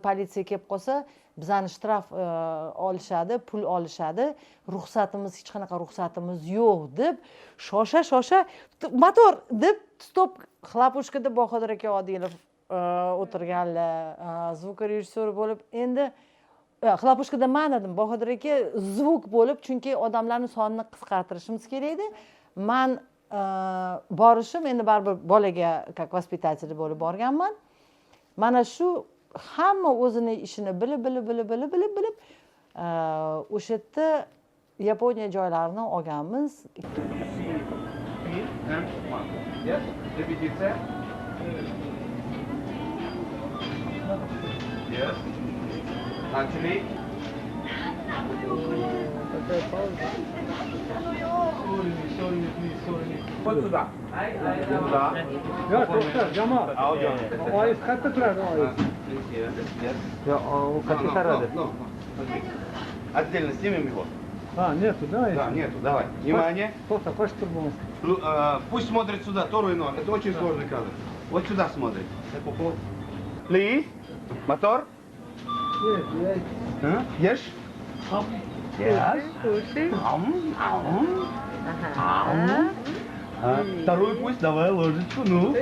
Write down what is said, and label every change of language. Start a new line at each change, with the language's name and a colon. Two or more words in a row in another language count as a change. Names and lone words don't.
Uzbek: politsiya kelib qolsa, bizani shtraf olishadi, pul olishadi, ruxsatimiz hech qanaqa ruxsatimiz yo'q deb shosha motor deb stop xlapushkada Bahodir aka Odilov o'tirganlar, zvukorejissyor bo'lib, endi xlapushkada men edim, Bahodir aka zvuk bo'lib, chunki odamlarning sonini qisqartirishimiz kerak edi. Men borishim endi baribir bolaga
Russian: как воспитатель
Uzbek: bo'lib borganman. Mana shu hamma o'zini ishini bilib o'sha yerda Yaponiya joylarini olganmiz.
English: Yes, repetiция. Yes. Actually.
Russian: Вот сюда. Сюда.
Uzbek: Yo'q, to'xta, Jamol. Oyiz qayerda turadi, oyiz? Yo'q, u qayerga saradi?
Russian: Отдельно снимем его. Нету, давай. Да, нету, давай. Внимание.
Uzbek: To'xta, qo'shib tur bo'lmasa.
Russian: Пусть смотрит сюда, Тору и ног. Это очень сложный кадр. Вот сюда смотрит. Please. Мотор. Ешь.
English: Yes.
Russian: Вторую пусть, давай ложечку, ну.